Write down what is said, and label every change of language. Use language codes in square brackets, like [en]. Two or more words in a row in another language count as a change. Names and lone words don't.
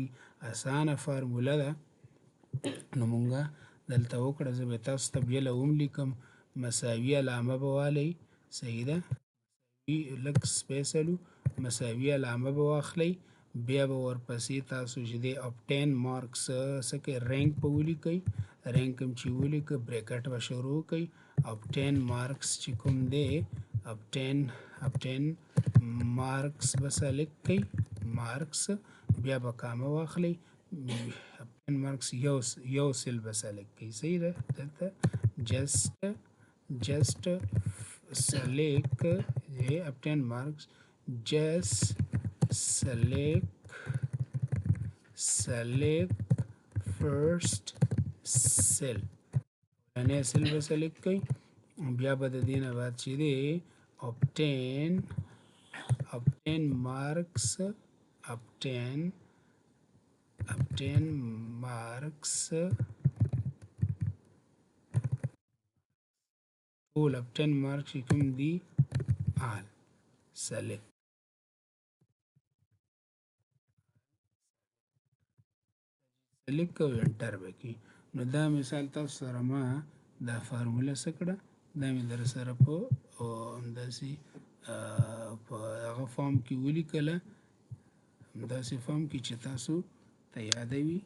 [ps] اسانه فارموله ده. نو مونږه دلته وکړه زه به تاسو ته بیا هم لیکم مساوي علامه به والئ. صحیح ده، لږ سپیسلو مساوي علامه به واخلئ. بیا به ورپسې تاسو چې دی [en] obtain marks [ps] څه کوئ رینک به ولیکئ. رینک هم چې ولیکه بریکټ به شروع کړئ. [en] obtain marks [ps] چې کوم دی [en] obtain marks [ps] به سلیکټ کړئ مارکس، بیا به کامه واخلئ. [en] obtain marks [ps] یو سل به سلیکټ کړئ. صحیح ده، دلته [en] just select obtain marks just select first cell. [ps] یعنی سل به سلیکټ کړئ. بیا به د دې نه بعد چې دی [en] obtain marks [ps] ټول [en] obtain marks [ps] چې کوم دي [en] all select. [ps] سلیکټ او انټر وکړئ. نو دا مثال تاسو سره ما دا فارموله څه کړه، دا مې در سره په همداسې په هغه فارم کې ولیکله، همداسې فارم کې چې تاسو ته یاده وي.